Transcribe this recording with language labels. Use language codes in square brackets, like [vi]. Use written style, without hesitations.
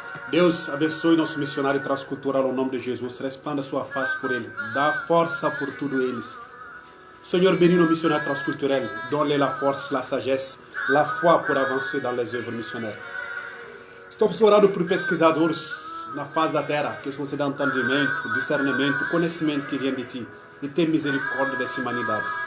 [pt] Deus abençoe nosso missionário transcultural ao nome de Jesus. Resplanda sua face por ele. Dá força por tudo eles. Senhor, [fr] bénis nos missionnaires transculturels. Donne-les la force, la sagesse, la foi pour avancer dans les œuvres missionnaires. [pt] Estamos orando por pesquisadores na face da terra que concedam entendimento, discernimento, conhecimento que vem de ti. E tem misericórdia dessa humanidade.